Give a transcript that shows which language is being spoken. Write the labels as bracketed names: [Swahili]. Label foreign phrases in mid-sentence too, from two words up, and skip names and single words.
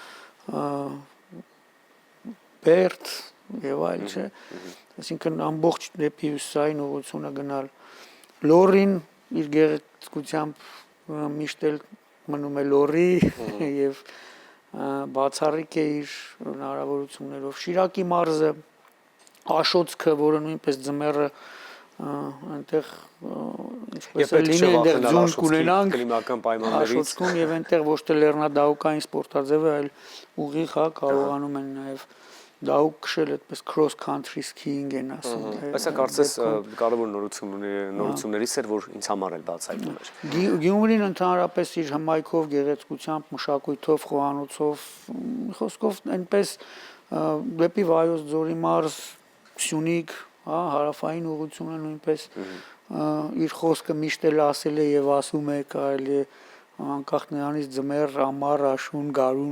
[Armenian] Բերդ եւ այլ, չէ, այսինքն ամբողջ դեպի հյուսիսային ուղղությունը գնալ, Լոռին իր գեղեցկությամբ միշտ էլ մնում է Լոռի եւ բացառիկ է իր հնարավորություններով, Շիրակի մարզը, Աշոցքը, որը նույնպես ձմեռը այնտեղ ինչպես է լինի այնտեղ ձյուն կունենանք կլիմական պայմաններից Աշոցքում եւ այնտեղ ոչ թե լեռնադահուկային սպորտաձև է, այլ ուղիղ հա կարողանում են նաեւ դահուկ քշել, այդպես [English] cross country skiing [Armenian] են ասում։ Այսա կարծես կարևոր նորություններից էր, որ ինձ համար էլ բացայտում էր։ Գյումրին ընդհանրապես իր հմայքով, գեղեցկությամբ, մշակույթով, խոհանոցով, խոսքով այնպես դեպի Վայոց ձորի մարզ, Սյունիք, հա, հարավային ուղղությունը նույնպես իր խոսքը միշտ էլ ասել է եւ ասում է, կարելի է անկախ նրանից ձմեռ, ամառ, աշուն, գարուն